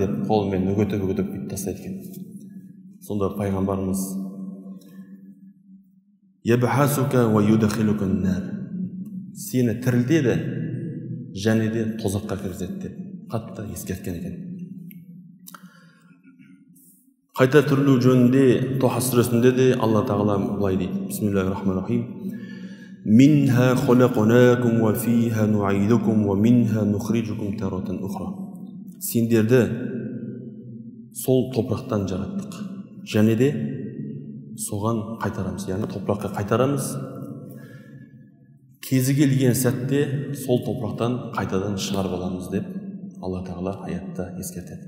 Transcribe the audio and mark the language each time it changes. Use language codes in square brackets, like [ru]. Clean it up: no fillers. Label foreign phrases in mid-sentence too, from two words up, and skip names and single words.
[kk] деп қолымен үгітіп тастайды екен. Сонда пайғамбарымыз: [ar] "يبعثك ويدخلك النار." [kk] сені тірілтеді және де тозаққа кіргізеді деп қатты ескерткен екен. Қайта тірілу жөнінде Тоха сүресінде де Алла тағала былай дейді: [ar] بسم الله الرحمن الرحيم. منها خلقناكم وفيها نعيدكم ومنها نخرجكم تارة أخرى. [kk] Сендерді сол топырақтан жараттық, және де соған қайтарамыз, яғни топыраққа қайтарамыз. Кезі келген сәтте сол топырақтан қайтадан шығарып аламыз деп Алла тағала аятта ескертеді.